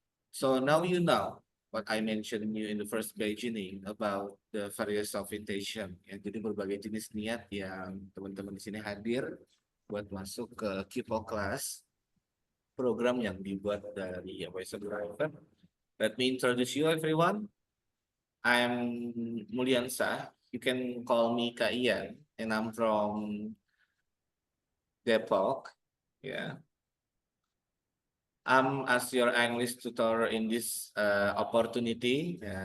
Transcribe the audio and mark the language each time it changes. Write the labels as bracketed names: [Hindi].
[English] So now you know what I mentioned you in the first beginning about the various of intention. [Indonesian] Ya, jadi berbagai jenis niat yang teman-teman di sini hadir buat masuk ke Kipo class program yang dibuat dari Western Driver. [English] Let me introduce you everyone. I'm Mulyansa. You can call me Kak Ian, and I'm from Depok. Yeah, I'm as your English tutor in this opportunity.